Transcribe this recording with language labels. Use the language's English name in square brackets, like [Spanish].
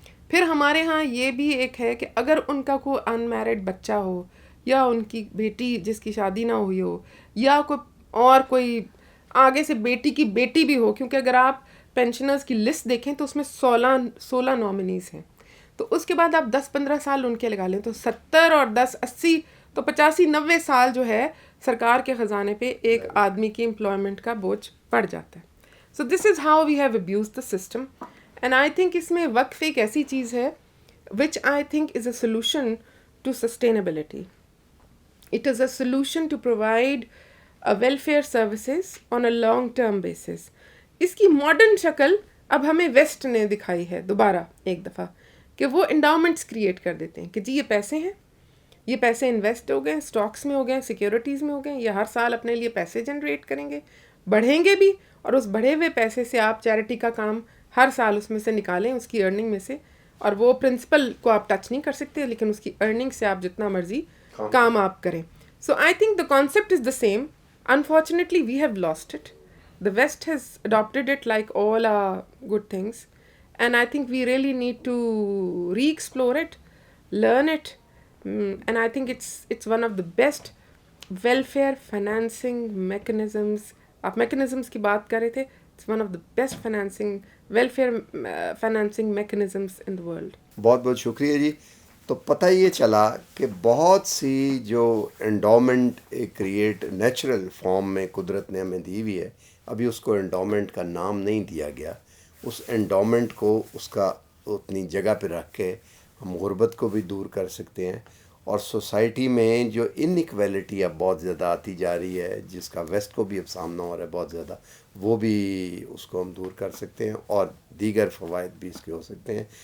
[Urdu] پھر ہمارے ہاں یہ بھی ایک ہے کہ اگر ان کا کوئی ان میرڈ بچہ ہو، یا ان کی بیٹی جس کی شادی نہ ہوئی ہو، یا کوئی آگے سے بیٹی کی بیٹی بھی ہو، کیونکہ اگر آپ پینشنرز کی لسٹ دیکھیں تو اس میں 16 نامنیز ہیں، تو اس کے بعد آپ 10-15 سال ان کے لگا لیں تو 70 اور 10 80 تو 85-90 سال جو ہے سرکار کے خزانے پہ ایک آدمی کی امپلائمنٹ کا بوجھ پڑ جاتا ہے. [English] So this is how we have abused the system. And I think [Urdu] اس میں وقف ایک ایسی چیز ہے [English] Which I think is a solution to sustainability. It is a solution to provide welfare services on a long term basis. [Urdu] اس کی ماڈرن شکل اب ہمیں ویسٹ نے دکھائی ہے دوبارہ ایک دفعہ کہ وہ انڈاؤمنٹس کریٹ کر دیتے ہیں کہ جی یہ پیسے ہیں, یہ پیسے انویسٹ ہو گئے, اسٹاکس میں ہو گئے, سیکیورٹیز میں ہو گئے, یہ ہر سال اپنے لیے پیسے جنریٹ کریں گے, بڑھیں گے بھی, اور اس بڑھے ہوئے پیسے سے آپ چیریٹی کا کام ہر سال اس میں سے نکالیں, اس کی ارننگ میں سے, اور وہ پرنسپل کو آپ ٹچ نہیں کر سکتے لیکن اس کی ارننگ سے آپ جتنا مرضی کام آپ کریں. [English] So I think the concept is the same. Unfortunately, we have lost it. The West has adopted it like all good things. And I think we really need to re-explore it, learn it. And I think it's one of the best welfare financing mechanisms. [Urdu] آپ mechanisms کی بات کر رہے تھے. [English] It's one of the best welfare financing mechanisms in the world. [Urdu] بہت بہت شکریہ جی. تو پتہ یہ چلا کہ بہت سی جو انڈومنٹ کریٹ نیچرل فارم میں قدرت نے ہمیں دی ہوئی ہے, ابھی اس کو انڈومنٹ کا نام نہیں دیا گیا. اس انڈومنٹ کو اس کا اتنی جگہ پہ رکھ کے ہم غربت کو بھی دور کر سکتے ہیں, اور سوسائٹی میں جو ان ایکویلٹی اب بہت زیادہ آتی جا رہی ہے, جس کا ویسٹ کو بھی اب سامنا ہو رہا ہے بہت زیادہ, وہ بھی اس کو ہم دور کر سکتے ہیں, اور دیگر فوائد بھی اس کے ہو سکتے ہیں.